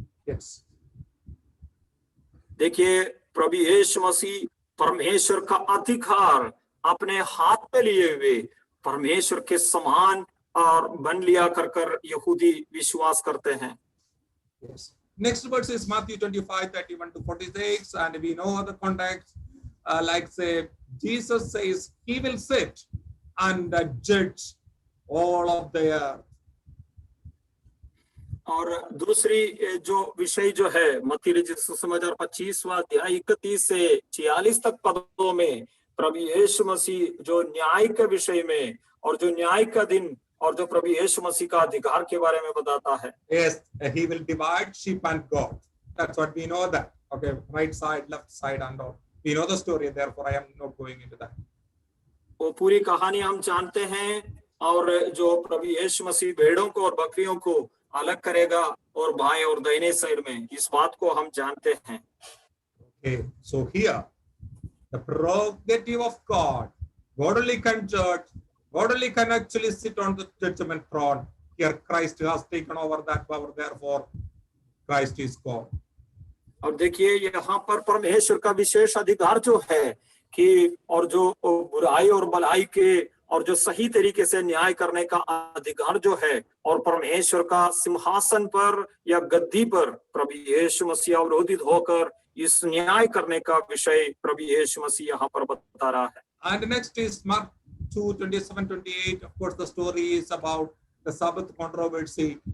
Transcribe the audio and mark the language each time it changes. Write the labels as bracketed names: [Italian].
[English] Yes. [Hindi] देखिए प्रभु यीशु मसीह परमेश्वर का अधिकार अपने हाथ में लिए हुए परमेश्वर के समान और बन लिया कर यहूदी विश्वास करते हैं। [English] Yes. Next verse is Matthew 25:31-46, and we know the context. Like say, Jesus says he will sit and judge all of the earth. [Hindi] और दूसरी जो विषय जो है मत्ती रचित सुसमाचार 25वां अध्याय 31 से 46 तक पदों में प्रभु यीशु मसीह जो न्याय के विषय में और जो न्याय का दिन और जो प्रभु यीशु मसीह का अधिकार के बारे में बताता है। [English] Yes, he will divide sheep and goat. That's what we know that. Okay, right side, left side, and all. We know the story. Therefore, I am not going into that. [Hindi] वो पूरी कहानी हम जानते हैं और जो प्रभु यीशु मसीह भेड़ों को और बकरियों को अलग करेगा और बाएं और दाहिने साइड में, इस बात को हम जानते हैं। [English] Okay, so here, the prerogative of God, God only can judge, God only can actually sit on the judgment throne. Here, Christ has taken over that power. Therefore, Christ is God. [Hindi] और देखिए यहाँ पर परमेश्वर का विशेष अधिकार जो है कि और जो बुराई और भलाई के और जो सही तरीके से न्याय करने का अधिकार जो है और परमेश्वर का सिंहासन पर या गद्दी पर प्रभु यीशु मसीह अवरोधित होकर इस न्याय करने का विषय प्रभु यीशु मसीह यहाँ पर बता रहा है। [English] And next is Mark 2:27-28. Of course, the story is about the Sabbath controversy.